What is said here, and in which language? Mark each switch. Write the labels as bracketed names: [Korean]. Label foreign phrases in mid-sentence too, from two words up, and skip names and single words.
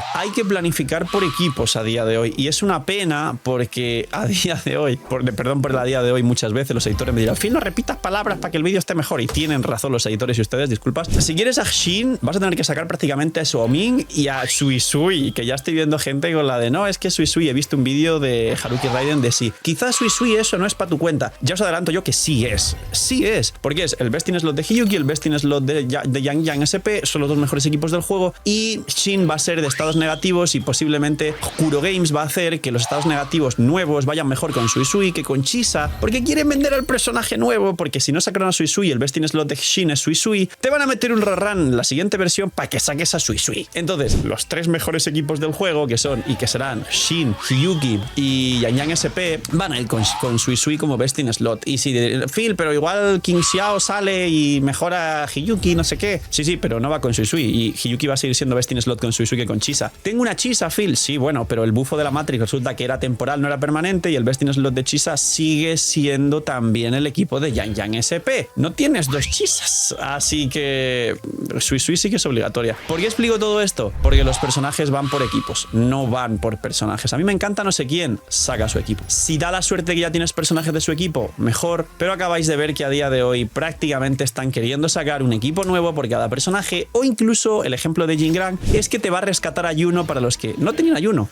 [Spanish] Hay que planificar por equipos a día de hoy y es una pena porque a día de hoy, perdón por el a día de hoy, muchas veces los editores me dirán, Phil, no repitas palabras para que el vídeo esté mejor, y tienen razón los editores y ustedes, disculpas. Si quieres a Xin, vas a tener que sacar prácticamente a Suoming y a Suisui, que ya estoy viendo gente con la de, no, es que Suisui, he visto un vídeo de Haruki Raiden de sí. Quizás Suisui eso no es para tu cuenta. Ya os adelanto yo que sí es, porque es el [English] best in slot [Spanish] de Hiyuki, el [English] best in slot [Spanish] de Yang Yang SP, son los 2 mejores equipos del juego, y Xin va a ser de estados negativos y posiblemente Kuro Games va a hacer que los estados negativos nuevos vayan mejor con Suisui que con Chisa, porque quieren vender al personaje nuevo, porque si no sacaron a Suisui, el [English] best in slot [Spanish] de Xin es Suisui, te van a meter un rerun en la siguiente versión para que saques a Suisui. Entonces, los 3 mejores equipos del juego, que son y que serán Xin, Hiyuki y Yang Yang SP, van a ir con Suisui como [English] best in slot. [Spanish] Y si Phil, pero igual King Xiao sale y mejora a Hiyuki, no sé qué. Sí, pero no va con Suisui, y Hiyuki va a seguir siendo [English] best in slot [Spanish] con Suisui que con Chisa. Tengo una Chisa, Phil, sí, bueno, pero el bufo de la Matrix resulta que era temporal, no era permanente, y el [English] best in slot [Spanish] de Chisa sigue siendo también el equipo de Yang Yang SP. No tienes 2 Chisas, así que Suisui sí que es obligatoria. ¿Por qué explico todo esto? Porque los personajes van por equipos, no van por personajes. A mí me encanta no sé quién, saca su equipo. Si da la suerte que ya tienes personajes de su equipo, mejor, pero acabáis de ver que a día de hoy prácticamente están queriendo sacar un equipo nuevo por cada personaje, o incluso el ejemplo de Jingran, Jingran es que te va a rescatar a Yuno para los que no tenían a Yuno.